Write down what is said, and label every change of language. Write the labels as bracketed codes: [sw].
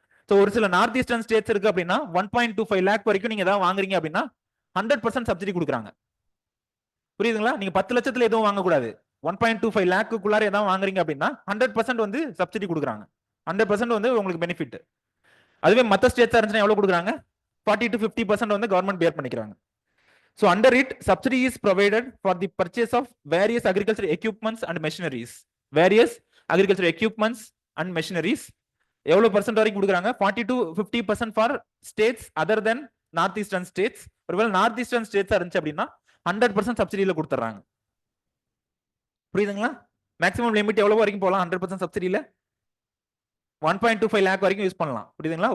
[ta] So ஒரு சில north eastern states இருக்கு அப்படின்னா 1.25 லேக் வரைக்கும் நீங்க ஏதாவது வாங்குறீங்க அப்படின்னா 100% சப்சிடி கொடுக்குறாங்க. புரியுதுங்களா? நீங்க 10 லட்சத்துல எதுவும் வாங்கக்கூடாது. 1.25 லேக்குள்ளார ஏதாவது வாங்குறீங்க அப்படின்னா 100% வந்து சப்சிடி கொடுக்குறாங்க. 100% வந்து உங்களுக்கு பெனிஃபிட். அதுவே மற்ற ஸ்டேட்ஸா இருந்துச்சுன்னா எவ்வளவு கொடுக்குறாங்க? 40 to 50% வந்து கவர்மெண்ட் பேர் பண்ணிக்கிறாங்க. [en] So under it, subsidy is provided for the purchase of various agricultural equipments and machineries. Various agricultural equipments and machineries. [ta] எவ்வளவு பர்சன்ட் வரைக்கும் கொடுக்குறாங்க? 40 to 50% [en] For states other than north eastern states. [ta] ஒருவேளை north eastern ஸ்டேட்ஸா இருந்துச்சு அப்படின்னா 100% சப்சிடியில கொடுத்துறாங்க. புரியுதுங்களா? Maximum limit எவ்வளவு வரைக்கும் போகலாம் 100% சப்சிடியில? 1.25 லேக் வரைக்கும் யூஸ் பண்ணலாம். புரியுதுங்களா?